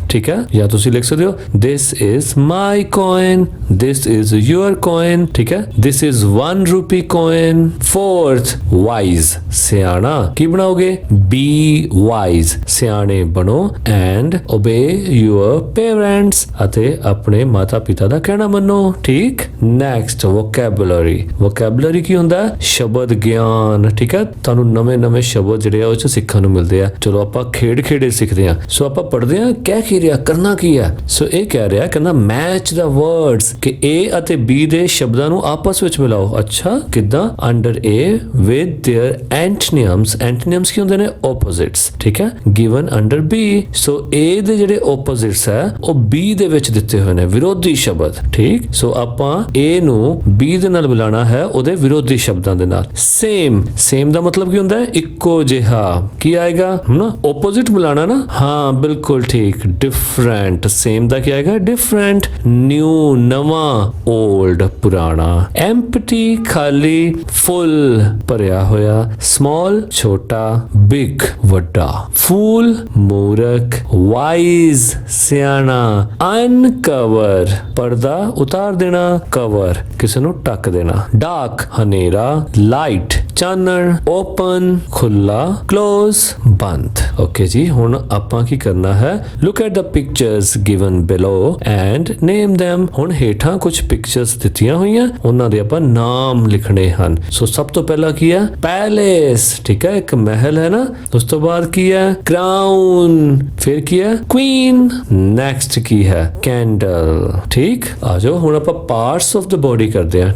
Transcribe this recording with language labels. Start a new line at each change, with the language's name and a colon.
Punjabi: ਠੀਕ ਹੈ, ਜਾਂ ਤੁਸੀਂ ਲਿਖ ਸਕਦੇ ਹੋ
English: this is my coin, this is your coin।
Punjabi: ਠੀਕ ਹੈ,
English: this is 1 rupee coin। fourth, wise।
Punjabi: ਸਿਆਣਾ। ਕੀ ਬਣਾਓਗੇ?
English: be wise।
Punjabi: ਸਿਆਣੇ ਬਣੋ
English: and obey your parents।
Punjabi: ਅਤੇ ਆਪਣੇ ਮਾਤਾ ਪਿਤਾ ਦਾ ਕਹਿਣਾ ਮੰਨੋ। ਠੀਕ।
English: next, vocabulary।
Punjabi: vocabulary ਕੀ ਹੁੰਦਾ? ਸ਼ਬਦ ਗਿਆਨ। ਠੀਕ ਹੈ, ਤੁਹਾਨੂੰ ਨਵੇਂ ਸ਼ਬਦ ਜਿਹੜੇ ਆ ਉਹ ਚ ਸਿੱਖਣ ਨੂੰ ਮਿਲਦੇ ਆ। ਚਲੋ ਆਪਾਂ ਖੇੜੇ ਸਿੱਖਦੇ ਆ। ਸੋ ਆਪਾਂ ਪੜ੍ਹਦੇ ਆ ਕਹਿ ਰਿਹਾ ਕਰਨਾ ਕੀ ਹੈ। ਸੋ ਇਹ ਕਹਿ ਰਿਹਾ ਕਹਿੰਦਾ ਮੈਚ ਦਾ ਵਰਡਸ, ਕਿ A ਅਤੇ B ਦੇ ਸ਼ਬਦਾਂ ਨੂੰ ਆਪਸ ਵਿੱਚ ਮਿਲਾਓ। ਅੱਛਾ, ਕਿਦਾਂ?
English: Under A with their antonyms।
Punjabi: antonyms ਕੀ ਹੁੰਦੇ ਨੇ?
English: opposites।
Punjabi: ਠੀਕ ਹੈ,
English: given under B।
Punjabi: So A ਦੇ ਜਿਹੜੇ opposites ਹੈ ਉਹ B ਦੇ ਵਿੱਚ ਦਿੱਤੇ ਹੋਏ ਨੇ, ਵਿਰੋਧੀ ਸ਼ਬਦ। ਠੀਕ। ਸੋ ਆਪਾਂ A ਨੂੰ B ਦੇ ਨਾਲ ਮਿਲਾਣਾ ਹੈ ਉਹਦੇ ਵਿਰੋਧੀ ਸ਼ਬਦਾਂ ਦੇ ਨਾਲ। same ਦਾ ਮਤਲਬ ਕੀ ਹੁੰਦਾ ਹੈ? ਇੱਕੋ ਜਿਹਾ। ਕੀ ਆਏਗਾ? ਨਾ opposite ਮਿਲਾਣਾ ਨਾ। ਹਾਂ ਬਿਲਕੁਲ ਠੀਕ। different। same ਦਾ ਕੀ ਆਏਗਾ? different। new ਨਵਾਂ। old ਪੁਰਾਣਾ। empty ਖਾਲੀ। full ਭਰਿਆ ਹੋਇਆ। small ਛੋਟਾ। big ਵੱਡਾ। fool ਮੂਰਖ। wise ਸਿਆਣਾ। uncover ਪਰਦਾ ਉਤਾਰ ਦੇਣਾ। cover ਕਿਸੇ ਨੂੰ ਢੱਕ ਦੇਣਾ। dark ਹਨੇਰਾ। light ਚਾਨਣ। open ਖੁੱਲਾ। close ਬੰਦ। ਓਕੇ ਜੀ, ਹੁਣ ਆਪਾਂ ਕੀ ਕਰਨਾ ਹੈ?
English: look at the pictures given below and name them।
Punjabi: ਹੁਣ ਹੇਠਾਂ ਕੁਝ ਪਿਕਚਰਸ ਦਿੱਤੀਆਂ ਹੋਈਆਂ, ਉਹਨਾਂ ਦੇ ਆਪਾਂ ਨਾਮ ਲਿਖਣੇ ਹਨ। ਸੋ ਸਭ ਤੋਂ ਪਹਿਲਾਂ ਕੀ ਹੈ? ਪੈਲੇਸ। ਠੀਕ ਹੈ, ਇੱਕ ਮਹਿਲ ਹੈ ਨਾ। ਉਸ ਤੋਂ ਬਾਅਦ ਕੀ ਹੈ? ਕਰਾਊਨ। ਫਿਰ ਕੀ ਹੈ? ਕੁਈਨ। ਨੈਕਸਟ ਕੀ ਹੈ? ਕੈਂਡਲ। ਠੀਕ। ਆ ਜਾਓ ਹੁਣ ਆਪਾਂ ਪਾਰਟਸ ਆਫ ਦ ਬੋਡੀ ਕਰਦੇ ਹਾਂ।